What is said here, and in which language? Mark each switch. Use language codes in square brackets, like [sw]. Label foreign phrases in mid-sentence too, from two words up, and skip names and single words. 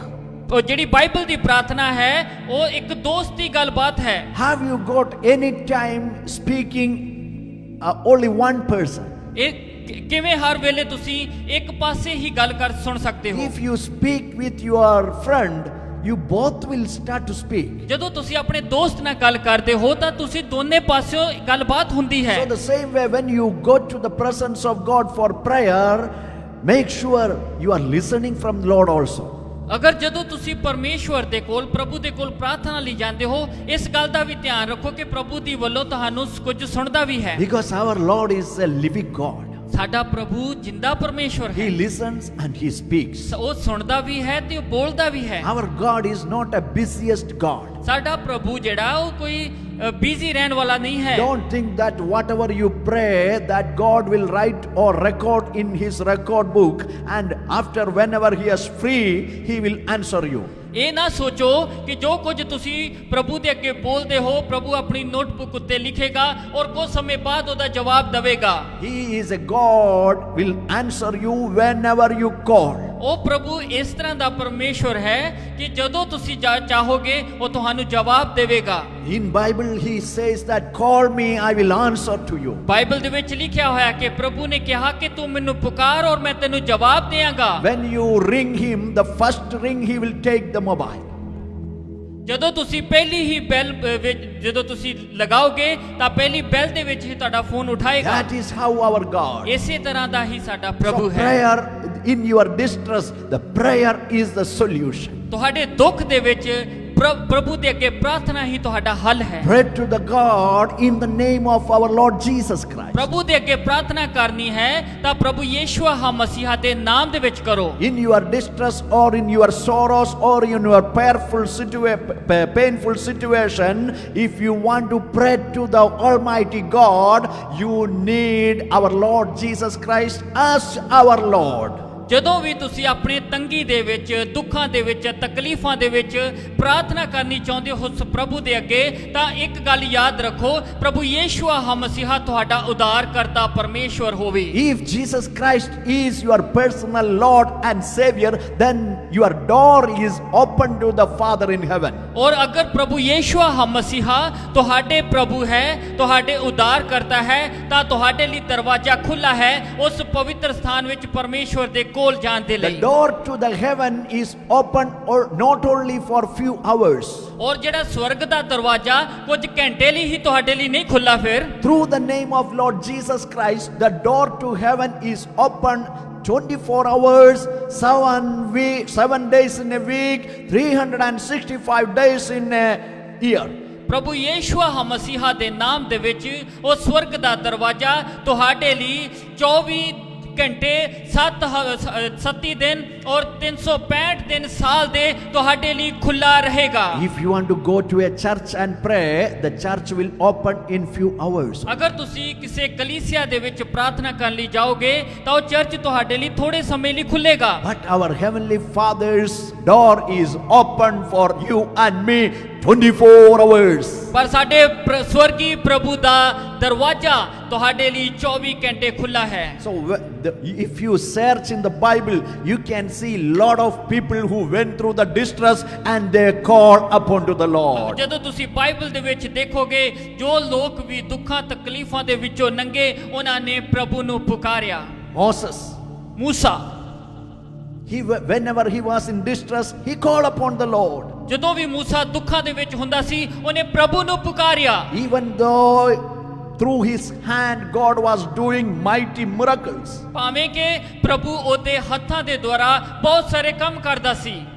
[pa] ਉਹ ਜਿਹੜੀ ਬਾਈਬਲ ਦੀ ਪ੍ਰਾਰਥਨਾ ਹੈ ਉਹ ਇੱਕ ਦੋਸਤੀ ਗੱਲਬਾਤ ਹੈ। [en] Have you got any time speaking only one person? [pa] ਇਹ ਕਿਵੇਂ ਹਰ ਵੇਲੇ ਤੁਸੀਂ ਇੱਕ ਪਾਸੇ ਹੀ ਗੱਲ ਸੁਣ ਸਕਦੇ ਹੋ? [en] If you speak with your friend, you both will start to speak. [pa] ਜਦੋਂ ਤੁਸੀਂ ਆਪਣੇ ਦੋਸਤ ਨਾਲ ਗੱਲ ਕਰਦੇ ਹੋ ਤਾਂ ਤੁਸੀਂ ਦੋਨੇ ਪਾਸਿਓਂ ਗੱਲਬਾਤ ਹੁੰਦੀ ਹੈ। [en] So the same way when you go to the presence of God for prayer, make sure you are listening from the Lord also. [pa] ਅਗਰ ਜਦੋਂ ਤੁਸੀਂ ਪਰਮੇਸ਼ਵਰ ਦੇ ਕੋਲ ਪ੍ਰਭੂ ਦੇ ਕੋਲ ਪ੍ਰਾਰਥਨਾ ਲਈ ਜਾਂਦੇ ਹੋ ਇਸ ਗੱਲ ਦਾ ਵੀ ਧਿਆਨ ਰੱਖੋ ਕਿ ਪ੍ਰਭੂ ਦੀ ਵੱਲੋਂ ਤੁਹਾਨੂੰ ਕੁਝ ਸੁਣਦਾ ਵੀ ਹੈ। [en] Because our Lord is a living God. [pa] ਸਾਡਾ ਪ੍ਰਭੂ ਜਿੰਦਾ ਪਰਮੇਸ਼ਵਰ He ਹੈ। [en] listens and He speaks. [pa] ਉਹ ਸੁਣਦਾ ਵੀ ਹੈ ਤੇ ਉਹ ਬੋਲਦਾ ਵੀ ਹੈ। [en] Our God is not a busiest God. [pa] ਸਾਡਾ ਪ੍ਰਭੂ ਜਿਹੜਾ ਉਹ ਕੋਈ ਬਿਜ਼ੀ ਰਹਿਣ ਵਾਲਾ ਨਹੀਂ ਹੈ। [en] Don't think that whatever you pray that God will write or record in His record book and after whenever He is free He will answer you. [pa] ਇਹ ਨਾ ਸੋਚੋ ਕਿ ਜੋ ਕੁਝ ਤੁਸੀਂ ਪ੍ਰਭੂ ਦੇ ਅੱਗੇ ਬੋਲਦੇ ਹੋ ਪ੍ਰਭੂ ਆਪਣੀ ਨੋਟਬੁੱਕ ਉੱਤੇ ਲਿਖੇਗਾ ਔਰ ਕੁਝ ਸਮੇਂ ਬਾਅਦ ਉਹਦਾ ਜਵਾਬ ਦੇਵੇਗਾ। [en] He is a God will answer you whenever you call. [pa] ਉਹ ਪ੍ਰਭੂ ਇਸ ਤਰ੍ਹਾਂ ਦਾ ਪਰਮੇਸ਼ਵਰ ਹੈ ਕਿ ਜਦੋਂ ਤੁਸੀਂ ਚਾਹੋਗੇ ਉਹ ਤੁਹਾਨੂੰ ਜਵਾਬ ਦੇਵੇਗਾ। [en] In Bible He says that call me I will answer to you. [pa] ਬਾਈਬਲ ਦੇ ਵਿੱਚ ਲਿਖਿਆ ਹੋਇਆ ਕਿ ਪ੍ਰਭੂ ਨੇ ਕਿਹਾ ਕਿ ਤੂੰ ਮੈਨੂੰ ਪੁਕਾਰ ਔਰ ਮੈਂ ਤੈਨੂੰ ਜਵਾਬ ਦੇਵਾਂਗਾ। [en] When you ring Him, the first ring He will take the mobile. [pa] ਜਦੋਂ ਤੁਸੀਂ ਪਹਿਲੀ ਹੀ ਬੈਲ ਵਿੱਚ ਜਦੋਂ ਤੁਸੀਂ ਲਗਾਓਗੇ ਤਾਂ ਪਹਿਲੀ ਬੈਲ ਦੇ ਵਿੱਚ ਹੀ ਤੁਹਾਡਾ ਫੋਨ ਉਠਾਏਗਾ। [en] That is how our God. [pa] ਇਸੇ ਤਰ੍ਹਾਂ ਦਾ ਹੀ ਸਾਡਾ So ਪ੍ਰਭੂ ਹੈ। [en] prayer in your distress, the prayer is the solution. [pa] ਤੁਹਾਡੇ ਦੁੱਖ ਦੇ ਵਿੱਚ ਪ੍ਰਭੂ ਦੇ ਅੱਗੇ ਪ੍ਰਾਰਥਨਾ ਹੀ ਤੁਹਾਡਾ ਹੱਲ ਹੈ। [en] Pray to the God in the name of our Lord Jesus Christ. [pa] ਪ੍ਰਭੂ ਦੇ ਅੱਗੇ ਪ੍ਰਾਰਥਨਾ ਕਰਨੀ ਹੈ ਤਾਂ ਪ੍ਰਭੂ ਯਿਸੂ ਮਸੀਹਾ ਦੇ ਨਾਮ ਦੇ ਵਿੱਚ ਕਰੋ। [en] In your distress or in your sorrows or in your painful situation, if you want to pray to the Almighty God, you need our Lord Jesus Christ as our Lord. [pa] ਜਦੋਂ ਵੀ ਤੁਸੀਂ ਆਪਣੇ ਤੰਗੀ ਦੇ ਵਿੱਚ, ਦੁੱਖਾਂ ਦੇ ਵਿੱਚ, ਤਕਲੀਫਾਂ ਦੇ ਵਿੱਚ ਪ੍ਰਾਰਥਨਾ ਕਰਨੀ ਚਾਹੁੰਦੇ ਹੋ ਉਸ ਪ੍ਰਭੂ ਦੇ ਅੱਗੇ, ਤਾਂ ਇੱਕ ਗੱਲ ਯਾਦ ਰੱਖੋ, ਪ੍ਰਭੂ ਯਿਸੂ ਮਸੀਹਾ ਤੁਹਾਡਾ ਉਦਾਰਕਰਤਾ ਪਰਮੇਸ਼ਵਰ ਹੋਵੇ। [en] If Jesus Christ is your personal Lord and Savior, then your door is open to the Father in heaven. [pa] ਔਰ ਅਗਰ ਪ੍ਰਭੂ ਯਿਸੂ ਮਸੀਹਾ ਤੁਹਾਡੇ ਪ੍ਰਭੂ ਹੈ, ਤੁਹਾਡੇ ਉਦਾਰਕਰਤਾ ਹੈ, ਤਾਂ ਤੁਹਾਡੇ ਲਈ ਦਰਵਾਜ਼ਾ ਖੁੱਲਾ ਹੈ ਉਸ ਪਵਿੱਤਰ ਸਥਾਨ ਵਿੱਚ ਪਰਮੇਸ਼ਵਰ ਦੇ ਕੋਲ ਜਾਣ ਦੇ The ਲਈ। [en] door to the heaven is open or not only for few hours. [pa] ਔਰ ਜਿਹੜਾ ਸਵਰਗ ਦਾ ਦਰਵਾਜ਼ਾ ਕੁਝ ਘੰਟੇ ਲਈ ਹੀ ਤੁਹਾਡੇ ਲਈ ਨਹੀਂ ਖੁੱਲਾ ਫਿਰ। [en] Through the name of Lord Jesus Christ, the door to heaven is open 24 hours, 7 days in a week, 365 days in a year. [pa] ਪ੍ਰਭੂ ਯਿਸੂ ਮਸੀਹਾ ਦੇ ਨਾਮ ਦੇ ਵਿੱਚ ਉਹ ਸਵਰਗ ਦਾ ਦਰਵਾਜ਼ਾ ਤੁਹਾਡੇ ਲਈ 24 ਘੰਟੇ 7 ਦਿਨ ਔਰ 365 ਦਿਨ ਸਾਲ ਦੇ ਤੁਹਾਡੇ ਲਈ ਖੁੱਲਾ ਰਹੇਗਾ। [en] If you want to go to a church and pray, the church will open in few hours. [pa] ਅਗਰ ਤੁਸੀਂ ਕਿਸੇ ਕਲੀਸਿਆ ਦੇ ਵਿੱਚ ਪ੍ਰਾਰਥਨਾ ਕਰਨ ਲਈ ਜਾਓਗੇ ਤਾਂ ਉਹ ਚਰਚ ਤੁਹਾਡੇ ਲਈ ਥੋੜੇ ਸਮੇਂ ਲਈ ਖੁੱਲੇਗਾ। [en] But our heavenly Father's door is open for you and me 24 hours. [pa] ਪਰ ਸਾਡੇ ਸਵਰਗੀ ਪ੍ਰਭੂ ਦਾ ਦਰਵਾਜ਼ਾ ਤੁਹਾਡੇ ਲਈ 24 ਘੰਟੇ ਖੁੱਲਾ ਹੈ। [en] So if you search in the Bible, you can see lot of people who went through the distress and they called upon to the Lord. [pa] ਜਦੋਂ ਤੁਸੀਂ ਬਾਈਬਲ ਦੇ ਵਿੱਚ ਦੇਖੋਗੇ, ਜੋ ਲੋਕ ਵੀ ਦੁੱਖਾਂ ਤਕਲੀਫਾਂ ਦੇ ਵਿੱਚੋਂ ਲੰਘੇ, ਉਹਨਾਂ ਨੇ ਪ੍ਰਭੂ ਨੂੰ ਪੁਕਾਰਿਆ। Moses, ਮੂਸਾ [en] whenever he was in distress, he called upon the Lord. [pa] ਜਦੋਂ ਵੀ ਮੂਸਾ ਦੁੱਖਾਂ ਦੇ ਵਿੱਚ ਹੁੰਦਾ ਸੀ, ਉਹਨੇ ਪ੍ਰਭੂ ਨੂੰ ਪੁਕਾਰਿਆ। [en] Even though through his hand God was doing mighty miracles. [pa] ਭਾਵੇਂ ਕਿ ਪ੍ਰਭੂ ਉਹਦੇ ਹੱਥਾਂ ਦੇ ਦੁਆਰਾ ਬਹੁਤ ਸਾਰੇ ਕੰਮ ਕਰਦਾ ਸੀ।